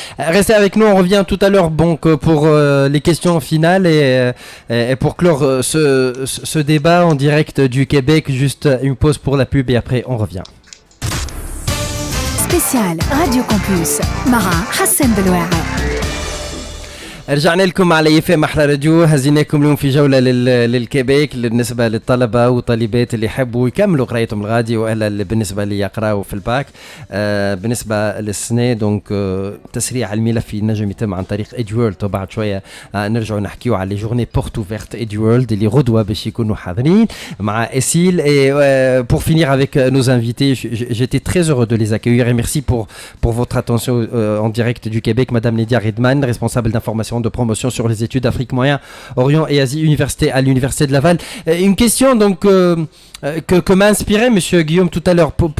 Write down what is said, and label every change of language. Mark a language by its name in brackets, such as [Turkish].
[French] Restez avec nous, on revient tout à l'heure pour les questions finales et pour clore ce débat en direct du Québec. Juste une pause pour la pub et après on revient. [Arabic] Spécial Radio Campus مع حسن بالواعي. رجعنا لكم على FM أحلى راديو. هزيناكم اليوم في جولة للكيبيك بالنسبة للطلبة وطالبات اللي يحبوا يكملوا قرايتهم الغادي وإلا بالنسبة اللي يقراوا في الباك. بالنسبة للسنة دونك تسريع الملف ينجم يتم عن طريق إديورلد وبعد شوية نرجعوا نحكيو على لي جورني بورت اوفيرت إديورلد اللي غدوة باش يكونوا حاضرين مع إسيل. [French] Et pour finir avec nos invités, j'étais très heureux de les accueillir et merci pour votre attention en direct du Québec. Madame Lydia Riedman, responsable d'information de promotion sur les études Afrique, Moyen, Orient et Asie à l'Université de Laval. Une question donc que m'a inspiré Monsieur Guillaume tout à l'heure.